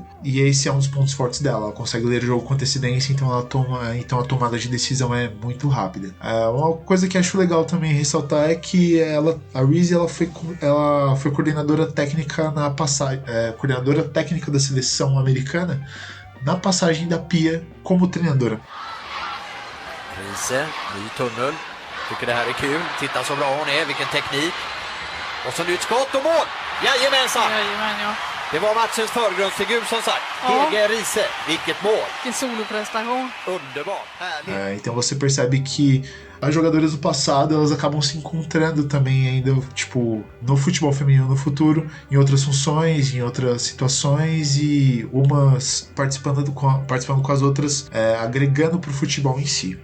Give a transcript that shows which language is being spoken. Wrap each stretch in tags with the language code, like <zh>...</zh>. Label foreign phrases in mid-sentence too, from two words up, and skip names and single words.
<pt>E esse é um dos pontos fortes dela. Ela consegue ler o jogo com antecedência, então a tomada de decisão é muito rápida. Uma coisa que acho legal também ressaltar é que a Reese foi coordenadora técnica coordenadora técnica da seleção americana na passagem da Pia como treinadora.</pt> <sv>Reese, ny tunnel. Tycker det här är kul. Titta så bra hon är, vilken teknik. Och så nytt skott och mål! Jajamensan! Jajamän, ja. Det var matchens förgrundsfigur som sagt. Hege Riise, vilket mål! Vilken soloprestation! Underbart, härligt!</sv> <pt>Então você percebe que as jogadoras do passado, elas acabam se encontrando também ainda, tipo, no futebol feminino no futuro, em outras funções, em outras situações, e umas participando com as outras, agregando pro futebol em si.</pt>